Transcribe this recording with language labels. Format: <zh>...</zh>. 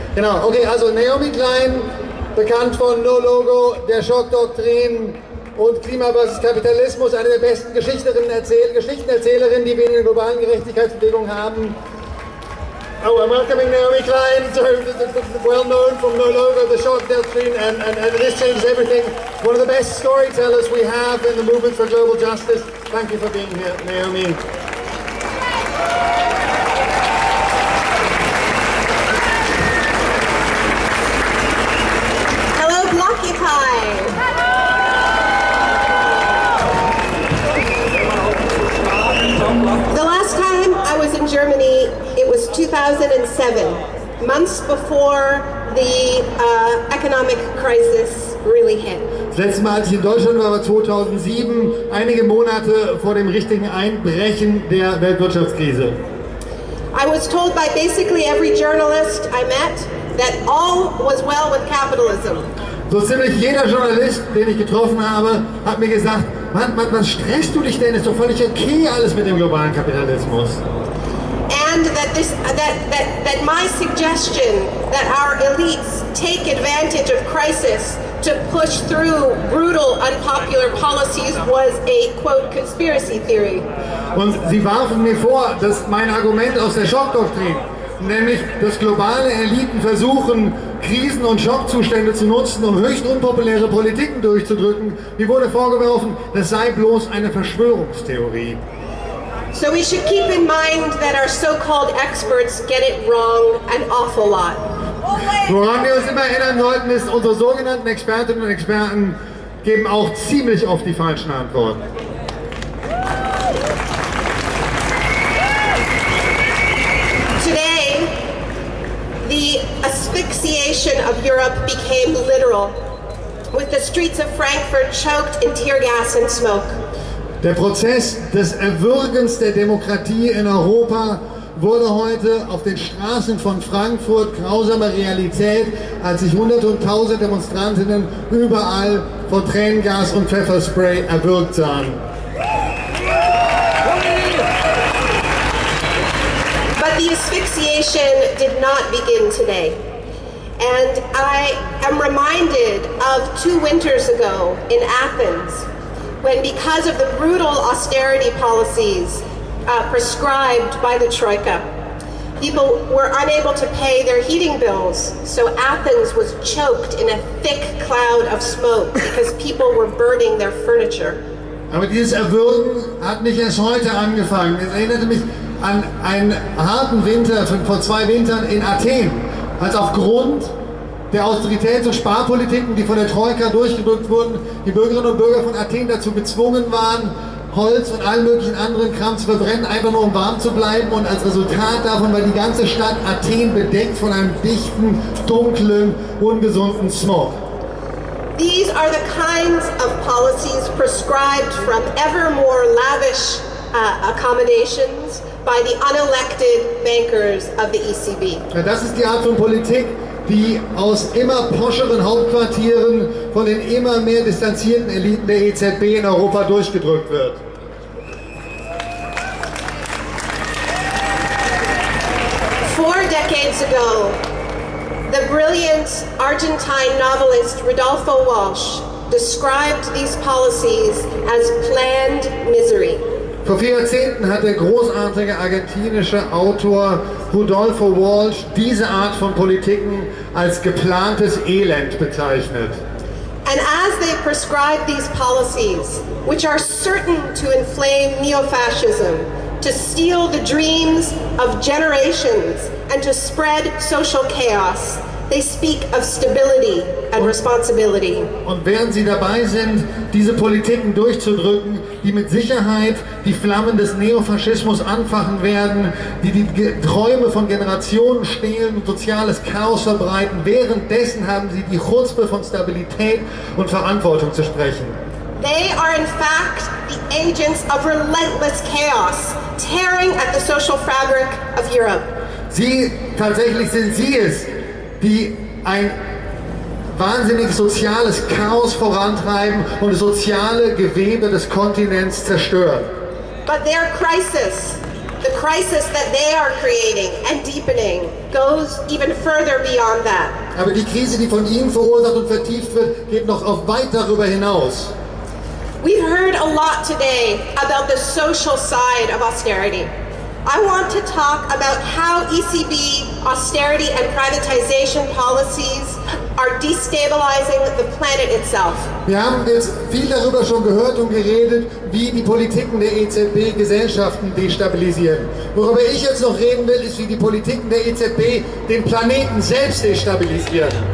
<de>Genau, okay, also Naomi Klein, bekannt von No Logo, der Schockdoktrin und Klima versus Kapitalismus, eine der besten Geschichtenerzählerinnen, die wir in der globalen Gerechtigkeitsbewegung haben.</de> <en>Oh, I'm welcoming Naomi Klein, well known from No Logo, the Shock Doctrine, and This Changes Everything. One of the best storytellers we have in the movement for global justice. Thank you for being here, Naomi. Hello, Blockupy. The last time I was in Germany, it was 2007, months before the economic crisis really hit.</en> <de>Das letzte Mal, als ich in Deutschland war, war 2007, einige Monate vor dem richtigen Einbrechen der Weltwirtschaftskrise.</de> <en>I was told by basically every journalist I met that all was well with capitalism.</en> <de>So ziemlich jeder Journalist, den ich getroffen habe, hat mir gesagt, Mann, was stresst du dich denn? Ist doch völlig okay alles mit dem globalen Kapitalismus.</de> <en>And that my suggestion that our elites take advantage of crisis to push through brutal, unpopular policies was a, quote, conspiracy theory.</en> <de>Und sie warfen mir vor, dass mein Argument aus der Schockdoktrin, nämlich dass globale Eliten versuchen, Krisen und Schockzustände zu nutzen, um höchst unpopuläre Politiken durchzudrücken, mir wurde vorgeworfen, das sei bloß eine Verschwörungstheorie.</de> <en>So we should keep in mind that our so-called experts get it wrong an awful lot.</en> <de>Woran wir uns immer erinnern sollten, ist, unsere sogenannten Expertinnen und Experten geben auch ziemlich oft die falschen Antworten.</de> <en>Today, the asphyxiation of Europe became literal, with the streets of Frankfurt choked in tear gas and smoke.</en> <de>Der Prozess des Erwürgens der Demokratie in Europa wurde heute auf den Straßen von Frankfurt grausame Realität, als sich Hunderte und Tausende Demonstrantinnen überall von Tränengas und Pfefferspray erwürgt sahen.</de> <en>But the asphyxiation did not begin today. And I am reminded of 2 winters ago in Athens, when because of the brutal austerity policies prescribed by the Troika, people were unable to pay their heating bills, so Athens was choked in a thick cloud of smoke because people were burning their furniture.</en> <de>Aber dieses Erwürgen hat nicht erst heute angefangen. Es erinnerte mich an einen harten Winter vor 2 Wintern in Athen, als aufgrund der Austeritäts- und Sparpolitiken, die von der Troika durchgedrückt wurden, die Bürgerinnen und Bürger von Athen dazu gezwungen waren, Holz und allen möglichen anderen Kram zu verbrennen, einfach nur um warm zu bleiben. Und als Resultat davon war die ganze Stadt Athen bedeckt von einem dichten, dunklen, ungesunden Smog.</de> <en>These are the kinds of policies prescribed from ever more lavish accommodations by the unelected bankers of the EZB.</en> <de>Ja, das ist die Art von Politik, die aus immer poscheren Hauptquartieren von den immer mehr distanzierten Eliten der EZB in Europa durchgedrückt wird.</de> <en>4 decades ago, the brilliant Argentine novelist Rodolfo Walsh described these policies as planned misery.</en> <de>Vor 4 Jahrzehnten hat der großartige argentinische Autor Rodolfo Walsh diese Art von Politiken als geplantes Elend bezeichnet.</de> <en>And as they prescribe these policies, which are certain to inflame neo-fascism, to steal the dreams of generations, and to spread social chaos, they speak of stability and responsibility.</en> <de>Und während sie dabei sind, diese Politiken durchzudrücken, die mit Sicherheit die Flammen des Neofaschismus anfachen werden, die die Träume von Generationen stehlen und soziales Chaos verbreiten, währenddessen haben sie die Chutzpe von Stabilität und Verantwortung zu sprechen.</de> <en>They are in fact the agents of relentless chaos, tearing at the social fabric of Europe.</en> <de>Tatsächlich sind sie es, die ein wahnsinniges soziales Chaos vorantreiben und das soziale Gewebe des Kontinents zerstören.</de> <en>But their crisis, The crisis that they are creating and deepening goes even further beyond that.</en> <de>Aber die Krise, die von ihnen verursacht und vertieft wird, geht noch auf weit darüber hinaus.</de> <en>We've heard a lot today about the social side of austerity. I want to talk about how ECB austerity and privatization policies are destabilizing the planet itself.</en> <de>Wir haben jetzt viel darüber schon gehört und geredet, wie die Politiken der EZB Gesellschaften destabilisieren. Worüber ich jetzt noch reden will, ist, wie die Politiken der EZB den Planeten selbst destabilisieren.</de>